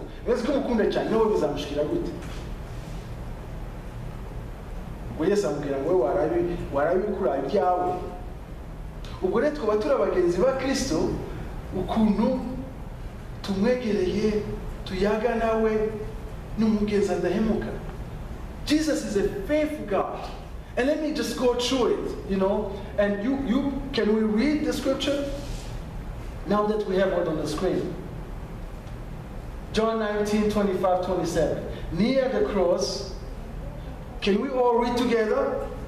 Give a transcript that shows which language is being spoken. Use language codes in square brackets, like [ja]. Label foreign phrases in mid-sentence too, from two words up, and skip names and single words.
[rn] Murazi ko mukunda cyane, nawe bizamushikira gute? Ubwo Yesu amubwira ngo warabi ukura ibyawe. Ubwo rero twaba turi abagenzi ba Kristo, ukuntu tumwegereye, tuyaga nawe, n'umugenzi adahemuka. [en] Jesus is a faithful God. And let me just go through it, And can we read the scripture? Now that we have it on the screen. John 19:25-27. Near the cross, can we all read together?